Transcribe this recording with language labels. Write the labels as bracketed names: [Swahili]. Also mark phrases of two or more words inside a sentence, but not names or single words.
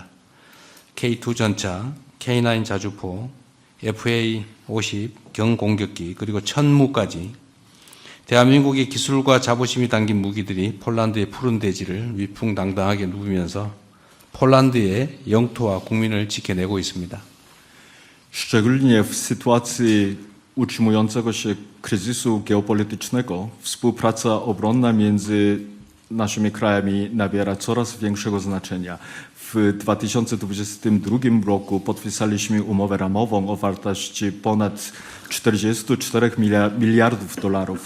[Korean] K2 전차, K9 자주포, FA-50 경공격기 그리고 천무까지 대한민국의 기술과 자부심이 담긴 무기들이 폴란드의 푸른 대지를 위풍당당하게 누비면서 폴란드의 영토와 국민을 지켜내고 있습니다. [Polish] Szczególnie w sytuacji utrzymującego się kryzysu geopolitycznego współpraca obronna między naszymi krajami nabiera coraz większego znaczenia. W 2022 roku podpisaliśmy umowę ramową o wartości ponad 44 miliardów dolarów.